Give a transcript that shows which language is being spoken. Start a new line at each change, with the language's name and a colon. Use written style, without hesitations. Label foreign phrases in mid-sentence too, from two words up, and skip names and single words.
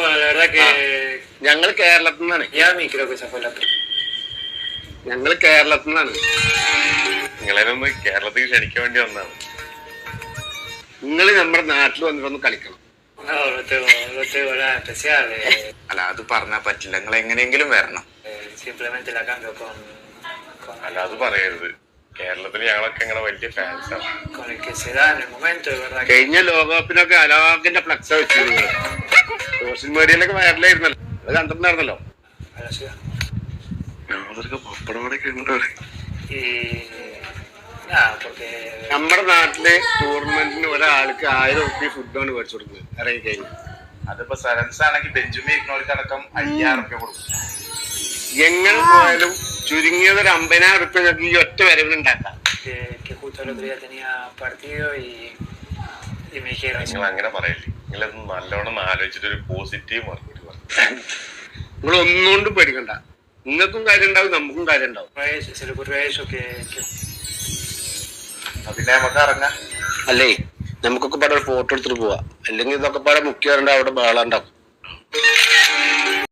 Spanish: verdad que
Malayalam: ഞങ്ങൾ കേരളത്തിൽ നിന്നാണ്.
Spanish: Yami creo que esa fue la
Malayalam: ഞങ്ങൾ കേരളത്തിൽ നിന്നാണ്. നിങ്ങളെയൊന്ന് കേരളത്തിൽ ക്ഷണിക്കാൻ വേണ്ടി വന്നതാണ്. നിങ്ങൾ നമ്മുടെ നാട്ടിൽ വന്നിട്ടൊന്ന് കളിക്കണം.
Spanish: No, no tengo nada especial.
Malayalam: അല്ല അത് പറഞ്ഞാ പറ്റില്ല, നിങ്ങൾ എങ്ങനെയെങ്കിലും വരണം.
Spanish: Simplemente la cambio
Malayalam: അല്ല അത് പറയരുത്. കേരളത്തിൽ ഞങ്ങളൊക്കെ ഇങ്ങനെ വലിയ ഫാൻസാണ്.
Spanish: con el que se da en el momento, de verdad que
Malayalam: കഴിഞ്ഞ ലോകകപ്പിനൊക്കെ അലോകിന്റെ ഫ്ലക്സ് വെച്ചിരുന്നു.
English: social media
Malayalam: വൈറലായിരുന്നല്ലോ, അത് കണ്ടിട്ടുണ്ടായിരുന്നല്ലോ.
Spanish: a la ciudad.
Malayalam: ഞങ്ങളൊക്കെ പപ്പടമടൊക്കെ ഉണ്ടോ?
Spanish: Y nada, porque
Malayalam: നമ്മുടെ നാട്ടില് ടൂർണമെന്റിന് ഒരാൾക്ക് 1000 റുപ്യ ഫുഡാണ് മേടിച്ചു കൊടുക്കുന്നത് ഇറങ്ങി കഴിഞ്ഞു. അതിപ്പോ സെവൻസ് ആണെങ്കിൽ ബെഞ്ചുമി ഇരിക്കുന്നവർക്കടക്കം 5000 റുപ്യ കൊടുക്കും. എങ്ങനെ പോയാലും ചുരുങ്ങിയത് ഒരു 50,000 റുപ്യ നിങ്ങൾക്ക് ഈ ഒറ്റ വരവിന് ഉണ്ടാക്കാം.
Spanish: que justo el otro día tenía partido y me dijeron
Malayalam: നിങ്ങൾ അങ്ങനെ പറയില്ലേ. നിങ്ങളൊന്ന് നല്ലോണം ആലോചിച്ചിട്ട് ഒരു പോസിറ്റീവ് മറുപടി പറഞ്ഞു. നിങ്ങൾ ഒന്നുകൊണ്ടും പേടിക്കണ്ട. നിങ്ങൾക്കും കാര്യം ഉണ്ടാവും, നമുക്കും കാര്യം ഉണ്ടാവും.
Spanish: se le ocurrió a ellos que
Malayalam: പിന്നെ നമുക്ക് ഇറങ്ങാം. അല്ലേ നമുക്കൊക്കെ പാടെ ഒരു ഫോട്ടോ എടുത്തിട്ട് പോവാ. അല്ലെങ്കിൽ ഇതൊക്കെ പാടെ മുഖ്യവരുണ്ട്, അവിടെ ബഹളം ഉണ്ടാവും.